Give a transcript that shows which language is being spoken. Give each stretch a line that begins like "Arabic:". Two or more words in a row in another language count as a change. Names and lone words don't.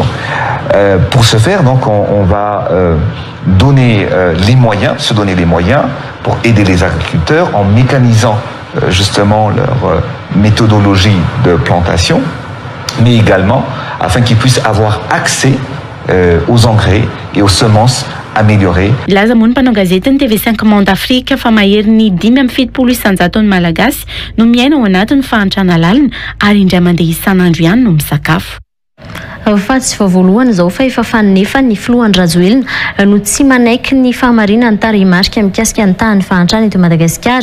French: Pour ce faire, donc, on va se donner les moyens pour aider les agriculteurs en mécanisant justement leur méthodologie de plantation, mais également afin qu'ils puissent avoir accès aux engrais et aux semences améliorées.
Malagasy: Laza moa ny mpanao gazetiny TV5 Monde Afrique fa mahery ny 570 isan-jato ny malagasy no miaina ao anatin'ny fahantrana lalina ary indray mandeha isan'andro ihany no misakafo. Fahatsy voalohany izao fa efa fanefa ny filoha Andry Rajoelina no tsy manaiky ny fahamarinana ny tarehimarika mikasika ny tahany fahantrana eto Madagasikara.